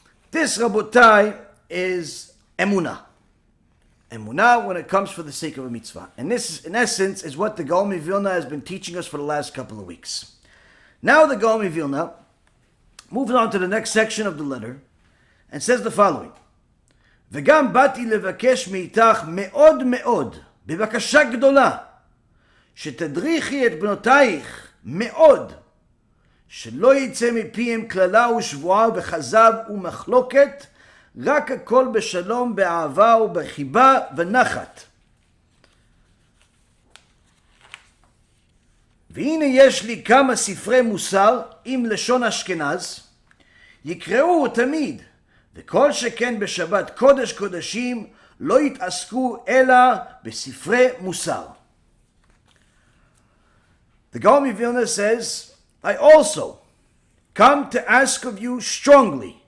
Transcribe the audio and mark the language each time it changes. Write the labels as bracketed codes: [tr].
[en] This, Rabotai, is emunah. Emunah when it comes for the sake of a mitzvah. And this, in essence, is what the Gaon of Vilna has been teaching us for the last couple of weeks. Now the Gaon of Vilna moves on to the next section of the letter and says the following. [he] וגם באתי לבקש מאיתך מאוד מאוד, בבקשה גדולה, שתדריכי את בנותייך מאוד, שלא יצא מפיהם קללה ושבועה וכזב ומחלוקת, רק הכל בשלום, באהבה ובחיבה ונחת. והנה יש לי כמה ספרי מוסר עם לשון אשכנז, יקראו תמיד, וכל שכן בשבת קודש קודשים לא יתעסקו אלא בספרי מוסר. [en] The Gaon of Vilna says, I also come to ask of you strongly.